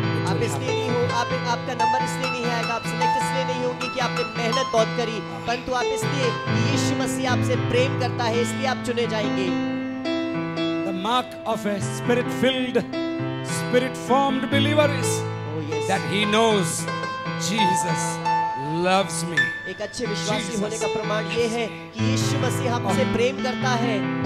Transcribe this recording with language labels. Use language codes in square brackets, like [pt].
[hi] आप इसलिए नहीं हो, आपका नंबर इसलिए नहीं आएगा, आप सिलेक्ट इसलिए नहीं होंगे कि आपने मेहनत बहुत करी, परंतु आप इसलिए कि यीशु मसीह आपसे प्रेम करता है, इसलिए आप चुने जाएंगे। [en] The mark of a spirit-filled, spirit-formed believer is that he knows Jesus loves me. [hi] एक अच्छे विश्वासी होने का प्रमाण ये है कि यीशु मसीह हमसे प्रेम करता है।